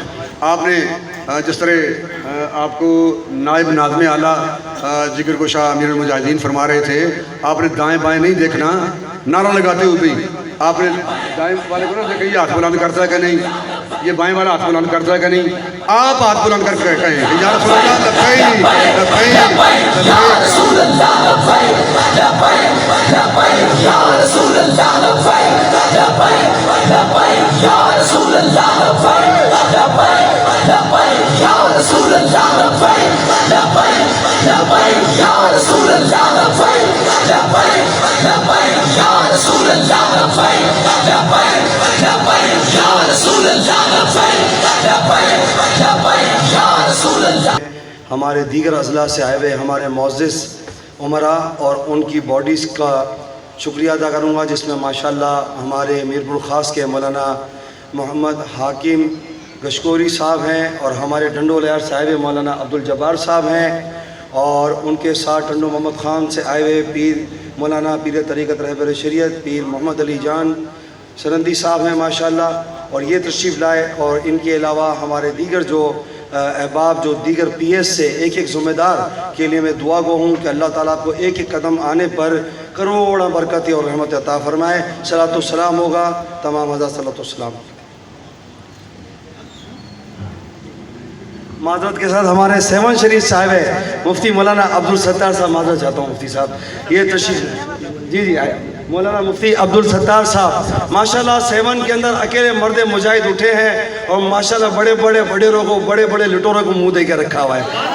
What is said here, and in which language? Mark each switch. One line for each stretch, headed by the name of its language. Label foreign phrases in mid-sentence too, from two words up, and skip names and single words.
Urdu: آپ نے جس طرح آپ کو نائب ناظم اعلیٰ ذکر گوشہ امیر المجاہدین فرما رہے تھے، آپ نے دائیں بائیں نہیں دیکھنا، نعرہ لگاتے ہوئے بھی آپ نے دائیں والے کو نہ دیکھا یہ ہاتھ بلند کرتا ہے کہ نہیں، یہ بائیں والا ہاتھ بلند کرتا ہے کہ نہیں، آپ ہاتھ بلند کر کے کہیں یا
Arabic: رسول الله لبيك لبيك يا رسول الله لبيك لبيك يا رسول الله لبيك لبيك لبيك يا رسول الله لبيك لبيك لبيك يا رسول الله لبيك لبيك لبيك يا رسول الله لبيك لبيك لبيك يا رسول الله لبيك لبيك لبيك يا رسول الله لبيك لبيك لبيك يا رسول الله.
Urdu: ہمارے دیگر اضلاع سے آئے ہوئے ہمارے معزز امراء اور ان کی باڈیز کا شکریہ ادا کروں گا، جس میں ماشاءاللہ ہمارے میرپور خاص کے مولانا محمد حاکم گشکوری صاحب ہیں اور ہمارے ٹنڈو لہر سے آئے ہوئے مولانا عبدالجبار صاحب ہیں اور ان کے ساتھ ٹنڈو محمد خان سے آئے ہوئے پیر مولانا پیر طریقت رہبر شریعت پیر محمد علی جان سرندی صاحب ہیں ماشاءاللہ، اور یہ تشریف لائے. اور ان کے علاوہ ہمارے دیگر جو احباب جو دیگر PS سے ایک ایک ذمہ دار کے لیے میں دعا گو ہوں کہ اللہ تعالیٰ کو ایک ایک قدم آنے پر کروڑوں برکتیں اور رحمت عطا فرمائے. صلوٰۃ و سلام ہوگا تمام حضرات صلوٰۃ و سلام۔ معذرت کے ساتھ ہمارے 7 شریف صاحب ہے مفتی مولانا عبدالستار صاحب، معذرت چاہتا ہوں مفتی صاحب، یہ تشریف جی آئے مولانا مفتی عبدالستار صاحب ماشاءاللہ 7 کے اندر اکیلے مرد مجاہد اٹھے ہیں اور ماشاءاللہ بڑے بڑے وڈیروں کو بڑے بڑے لٹیروں کو منہ دے کے رکھا ہوا ہے.